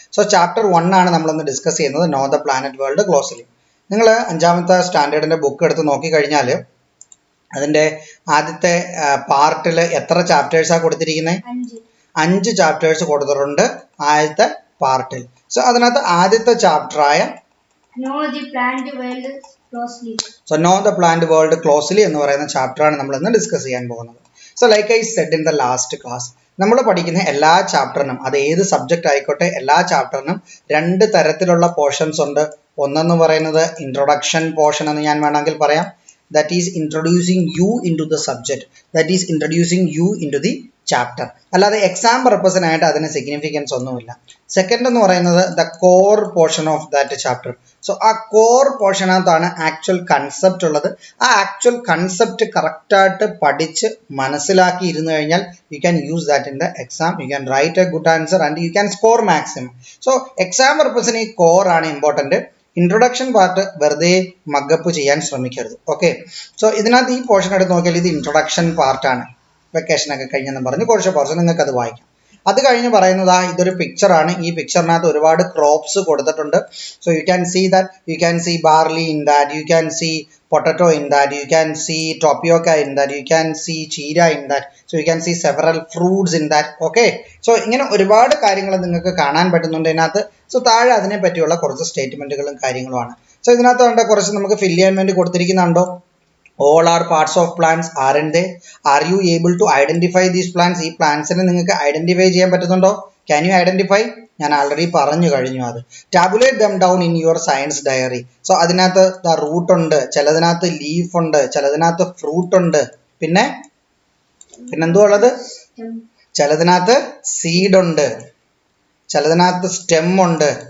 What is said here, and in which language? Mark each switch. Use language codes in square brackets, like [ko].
[ml] So chapter 1 ആണ് നമ്മളൊന്ന് discuss ചെയ്യുന്നത്, [en] Know the planet world closely. [ml] നിങ്ങൾ 5ാമത്തെ സ്റ്റാൻഡേർഡിൻ്റെ ബുക്ക് എടുത്ത് നോക്കിക്കഴിഞ്ഞാൽ അതിൻ്റെ ആദ്യത്തെ പാർട്ടിൽ എത്ര ചാപ്റ്റേഴ്സാണ് കൊടുത്തിരിക്കുന്നത്? 5 ചാപ്റ്റേഴ്സ് കൊടുത്തിട്ടുണ്ട് ആദ്യത്തെ പാർട്ടിൽ. സോ അതിനകത്ത് ആദ്യത്തെ ചാപ്റ്ററായ [en] Know the plant world closely. [ml] So [en] know the plant world closely [ml] എന്ന് പറയുന്ന ചാപ്റ്ററാണ് നമ്മൾ ഇന്ന് ഡിസ്കസ് ചെയ്യാൻ പോകുന്നത്. [en] so like I said in the last class, [ml] നമ്മൾ പഠിക്കുന്ന എല്ലാ ചാപ്റ്ററിനും, അത് ഏത് സബ്ജക്റ്റ് ആയിക്കോട്ടെ, എല്ലാ ചാപ്റ്ററിനും 2 തരത്തിലുള്ള പോർഷൻസ് ഉണ്ട്. ഒന്നെന്ന് പറയുന്നത് ഇൻട്രൊഡക്ഷൻ പോർഷൻ എന്ന് ഞാൻ വേണമെങ്കിൽ പറയാം. [en] That is introducing you into the subject, that is introducing you into the chapter. [ml] അല്ലാതെ എക്സാം പർപ്പസിനായിട്ട് അതിന് സിഗ്നിഫിക്കൻസ് ഒന്നുമില്ല. സെക്കൻഡ് എന്ന് പറയുന്നത് [en] The core portion of that chapter. [ml] So ആ കോർ പോർഷനകത്താണ് ആക്ച്വൽ കൺസെപ്റ്റ് ഉള്ളത്. ആ ആക്ച്വൽ കൺസെപ്റ്റ് കറക്റ്റായിട്ട് പഠിച്ച് മനസ്സിലാക്കി ഇരുന്ന് കഴിഞ്ഞാൽ [en] You can use that in the exam. You can write a good answer and you can score maximum. [ml] So exam പർപ്പസിന് ഈ കോർ ആണ് ഇമ്പോർട്ടൻറ്റ്. ഇൻട്രൊഡക്ഷൻ പാർട്ട് വെറുതെ മഗപ്പ് ചെയ്യാൻ ശ്രമിക്കരുത്. ഓക്കെ, സോ ഇതിനകത്ത് ഈ പോർഷൻ എടുത്ത് നോക്കിയാൽ ഇത് ഇൻട്രൊഡക്ഷൻ പാർട്ടാണ്. വെക്കേഷനൊക്കെ കഴിഞ്ഞെന്ന് പറഞ്ഞ് കുറച്ച് പോർഷൻ നിങ്ങൾക്ക് അത് വായിക്കാം. അത് കഴിഞ്ഞ് പറയുന്നത് ഇതൊരു പിക്ചറാണ്. ഈ പിക്ചറിനകത്ത് ഒരുപാട് ക്രോപ്സ് കൊടുത്തിട്ടുണ്ട്. [en] So you can see that, you can see barley in that, you can see potato in that, you can see tapioca in that, you can see cheera in that, so you can see several fruits in that. [ml] okay, so ഇങ്ങനെ ഒരുപാട് കാര്യങ്ങൾ നിങ്ങൾക്ക് കാണാൻ പറ്റുന്നുണ്ട് ഇതിനകത്ത്. So താഴെ അതിനെ പറ്റിയുള്ള കുറച്ച് സ്റ്റേറ്റ്മെന്റുകളും കാര്യങ്ങളുമാണ്. സോ ഇതിനകത്ത് കണ്ട കുറച്ച് നമുക്ക് ഫിൽ ചെയ്യാൻ വേണ്ടി കൊടുത്തിരിക്കുന്നുണ്ടോ? [en] all are parts of plants, aren't they? are you able to identify these plants? [ml] ഈ പ്ലാന്റ്സിനെ നിങ്ങൾക്ക് ഐഡന്റിഫൈ ചെയ്യാൻ പറ്റുന്നുണ്ടോ? [en] can you identify? [ml] ഞാൻ ആൾറെഡി പറഞ്ഞു കഴിഞ്ഞു അത്. [en] Tabulate them down in your science diary. [ml] So അതിനകത്ത് റൂട്ട് ഉണ്ട്, ചിലതിനകത്ത് ലീഫ് ഉണ്ട്, ചിലതിനകത്ത് ഫ്രൂട്ട് ഉണ്ട്, പിന്നെന്തോ ഉള്ളത്, ചിലതിനകത്ത് സീഡ് ഉണ്ട്, ചിലതിനകത്ത് സ്റ്റെം ഉണ്ട്.